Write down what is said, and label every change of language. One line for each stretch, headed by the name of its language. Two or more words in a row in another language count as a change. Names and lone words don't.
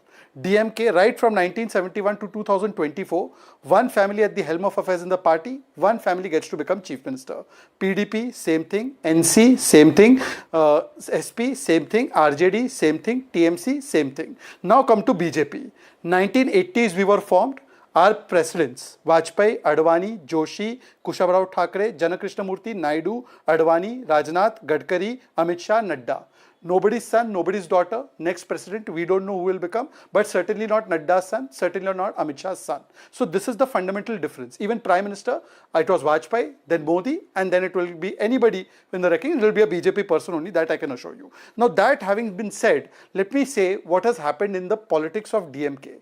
English: DMK, right from 1971 to 2024, one family at the helm of affairs in the party, one family gets to become chief minister. PDP, same thing. NC, same thing. SP, same thing. RJD, same thing. TMC, same thing. Now come to BJP. 1980s we were formed. Our presidents, Vajpayee, Advani, Joshi, Kushavarao Thakre, Janakrishnamurthy, Naidu, Advani, Rajnath, Gadkari, Amit Shah, Nadda. Nobody's son, nobody's daughter. Next president, we don't know who will become, but certainly not Nadda's son, certainly not Amit Shah's son. So this is the fundamental difference. Even Prime Minister, it was Vajpayee, then Modi, and then it will be anybody in the reckoning. It will be a BJP person only, that I can assure you. Now that having been said, let me say what has happened in the politics of DMK.